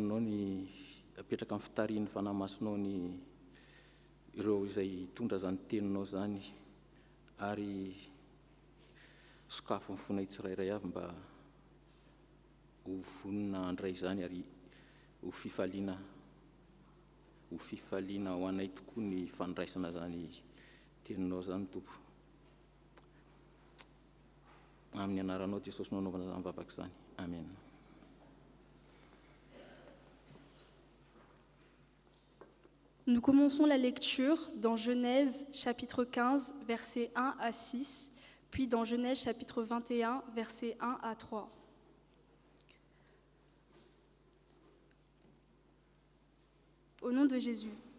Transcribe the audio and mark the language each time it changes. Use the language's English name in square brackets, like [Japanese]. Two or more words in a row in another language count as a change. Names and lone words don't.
[Malagasy] amin'ny fitarian'ny fanamasinao ny ireo izay tondra zany teninao zany ary sokafo ny fonay tsirairay avy mba ho vonina andray zany ary ho fifaliana ho anay tokoa ny fandraisana zany teninao zany Tompo. Amin'ny anaranao Jesosy no anaovana zany vavaka zany. Amen. [French] Nous commençons la lecture dans Genèse chapitre 15, versets 1 à 6, puis dans Genèse chapitre 21, versets 1 à 3. Au nom de Jésus.